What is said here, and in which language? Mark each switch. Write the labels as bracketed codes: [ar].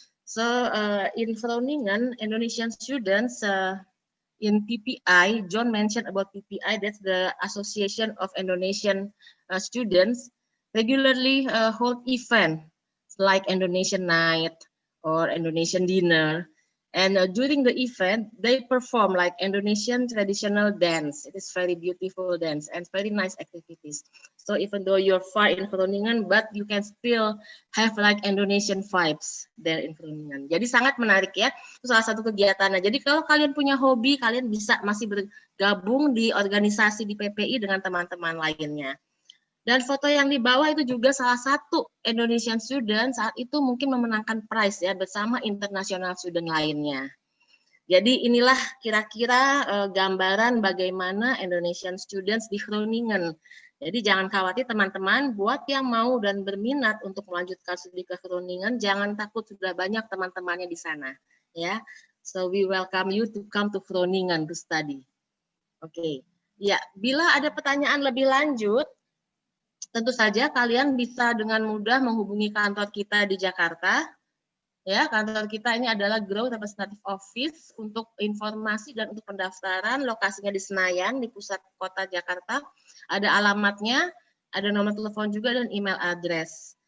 [en] So in Groningen, Indonesian students in PPI, John mentioned about PPI, that's the Association of Indonesian Students, regularly hold event like Indonesian Night or Indonesian Dinner. And during the event, they perform like Indonesian traditional dance. It is very beautiful dance and very nice activities. So even though you're far in Groningen, but you can still have like Indonesian vibes there in Groningen. [id] Jadi sangat menarik ya. Itu salah satu kegiatannya. Jadi kalau kalian punya hobi, kalian bisa masih bergabung di organisasi di PPI dengan teman-teman lainnya. Dan foto yang di bawah itu juga salah satu Indonesian student saat itu mungkin memenangkan prize ya bersama international student lainnya. Jadi inilah kira-kira gambaran bagaimana Indonesian students di Groningen. Jadi jangan khawatir teman-teman, buat yang mau dan berminat untuk melanjutkan studi ke Groningen, jangan takut, sudah banyak teman-temannya di sana. [en] Ya, so we welcome you to come to Groningen to study. [id] Oke, ya bila ada pertanyaan lebih lanjut, tentu saja kalian bisa dengan mudah menghubungi kantor kita di Jakarta. Ya, kantor kita ini adalah Growth Representative Office untuk informasi dan untuk pendaftaran. Lokasinya di Senayan, di pusat kota Jakarta. Ada alamatnya, ada nomor telepon juga dan email address.